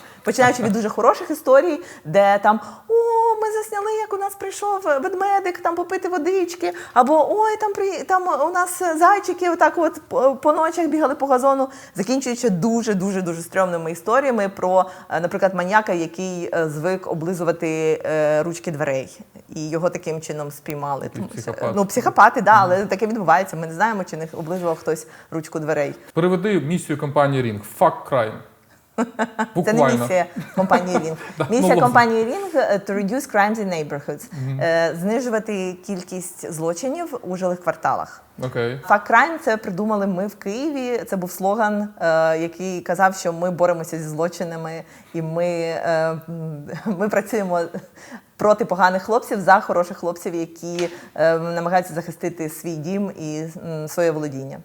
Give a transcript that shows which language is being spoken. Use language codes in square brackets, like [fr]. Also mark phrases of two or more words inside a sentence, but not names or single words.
[uk] Починаючи від дуже хороших історій, де там, ми засняли, як у нас прийшов ведмедик там попити водички, або там у нас зайчики отак от по ночах бігали по газону, закінчуючи дуже стрьомними історіями про, наприклад, маньяка, який звик облизувати ручки дверей. І його таким чином спіймали. Психопат. Психопати, да, але таке відбувається. Ми не знаємо, чи не облизував хтось ручку дверей. Переведи місію компанії Ring. [en] Fuck crime. [uk] Це не місія компанії Ring. Місія компанії Ring – [en] to reduce crimes in neighborhoods. [uk] Знижувати кількість злочинів у жилих кварталах. [en] Fuck crime – [uk] це придумали ми в Києві. Це був слоган, який казав, що ми боремося зі злочинами і ми працюємо проти поганих хлопців за хороших хлопців, які намагаються захистити свій дім і своє володіння.